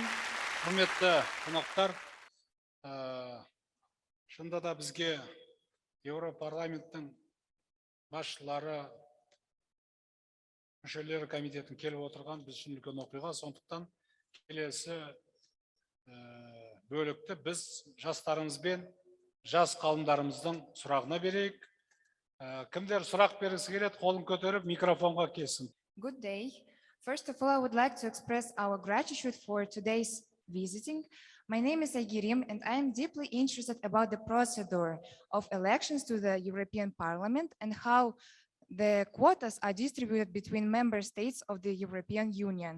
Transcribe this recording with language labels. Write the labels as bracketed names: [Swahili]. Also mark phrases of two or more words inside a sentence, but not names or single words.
[Kazakh] Құрметті қонақтар, шынында да бізге Еуропарламенттің басшылары, мүшелері комитетін келіп отырған біз үшін үлкен оқиға. Сондықтан келесі бөлікті біз жастарымызбен жас қауымдарымыздың сұрағына берейік. Кімдер сұрақ бергісі келеді, қолын көтеріп микрофонға келсін. [English] Good day. First of all, I would like to express our gratitude for today's visiting. My name is Aygirim, and I am deeply interested about the procedure of elections to the European Parliament and how the quotas are distributed between member states of the European Union.